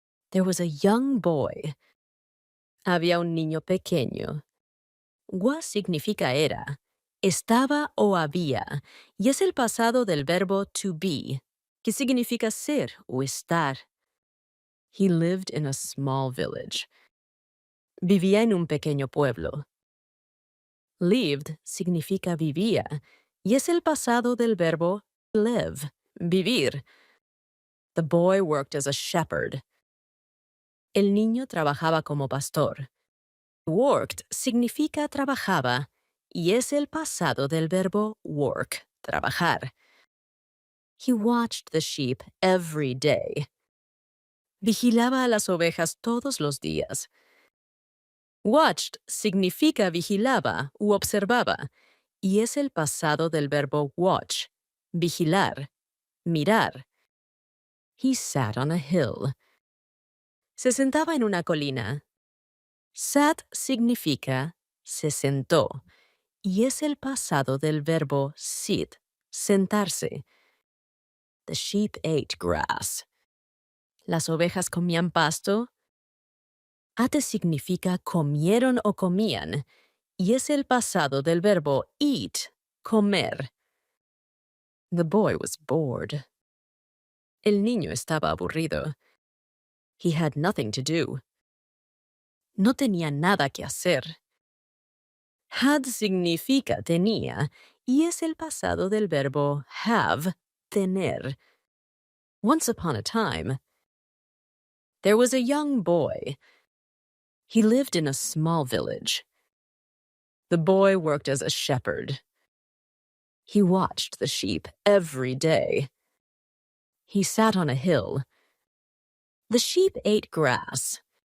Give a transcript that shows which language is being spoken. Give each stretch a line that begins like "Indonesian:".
English: There was a young boy.
Spanish: Había un niño pequeño. Was significa era, estaba o había, y es el pasado del verbo to be, que significa ser o estar.
English: He lived in a small village.
Spanish: Vivía en un pequeño pueblo. Lived significa vivía, y es el pasado del verbo live, vivir.
English: The boy worked as a shepherd.
Spanish: El niño trabajaba como pastor. Worked significa trabajaba y es el pasado del verbo work, trabajar.
English: He watched the sheep every day.
Spanish: Vigilaba a las ovejas todos los días. Watched significa vigilaba u observaba y es el pasado del verbo watch, vigilar, mirar.
English: He sat on a hill.
Spanish: Se sentaba en una colina. Sat significa se sentó y es el pasado del verbo sit, sentarse.
English: The sheep ate grass.
Spanish: Las ovejas comían pasto. Ate significa comieron o comían, y es el pasado del verbo eat, comer.
English: The boy was bored.
Spanish: El niño estaba aburrido.
English: He had nothing to do.
Spanish: No tenía nada que hacer. Had significa tenía, y es el pasado del verbo have, tener.
English: Once upon a time, there was a young boy. He lived in a small village. The boy worked as a shepherd. He watched the sheep every day. He sat on a hill. The sheep ate grass.